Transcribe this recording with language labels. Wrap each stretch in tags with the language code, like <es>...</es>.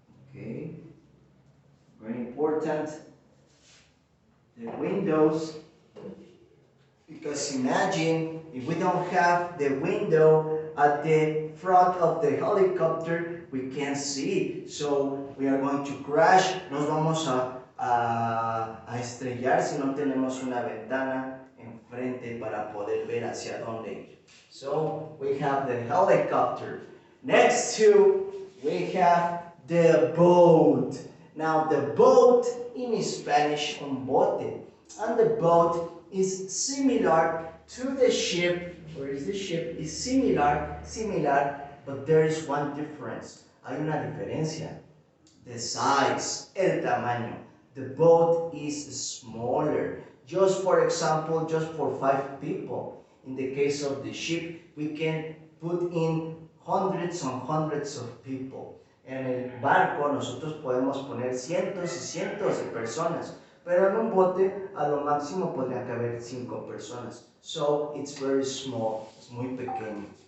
<en>Okay, very important. The windows, because imagine if we don't have the window at the front of the helicopter, we can't see. So we are going to crash.</en> <es>Nos vamos a estrellar si no tenemos una ventana enfrente para poder ver hacia dónde ir.</es> <en>So we have the helicopter. Next to, we have the boat. Now the boat in Spanish,</en> <es>un bote,</es> <en>and the boat is similar to the ship. Where is the ship? Is similar, but there is one difference.</en> <es>Hay una diferencia.</es> <en>The size,</en> <es>el tamaño.</es> <en>The boat is smaller. Just for example, just for 5 people. In the case of the ship, we can put in hundreds and hundreds of people.</en> <es>En el barco nosotros podemos poner cientos y cientos de personas, pero en un bote a lo máximo podrían caber 5 personas.</es> <en>So it's very small,</en> <es>es muy pequeño.</es>